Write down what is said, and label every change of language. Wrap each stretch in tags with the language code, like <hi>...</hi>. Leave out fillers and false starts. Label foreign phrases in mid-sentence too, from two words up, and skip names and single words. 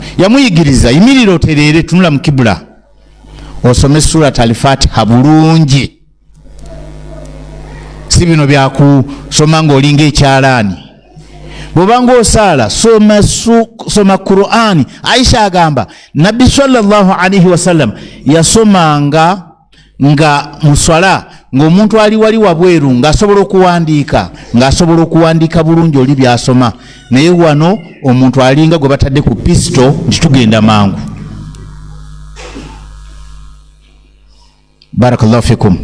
<lg>Yamuyigiriza, yimirira otereere, tunula mu kibula, osome surat al-Fatiha bulungi, si bino byakusoma ng'olinga ekyalaani. Bw'obanga osaala soma Qur'ani. Aisha agamba nabbi</lg> <ar>صلى الله عليه وسلم</ar> <lg>yasomanga nga muswala ng'omuntu ali wali wabweru ng'asobola okuwandiika bulungi oli byasoma, naye wano omuntu alinga gwe batadde ku pisto nti tugenda mangu.</lg> <ar>بارك الله فيكم.</ar>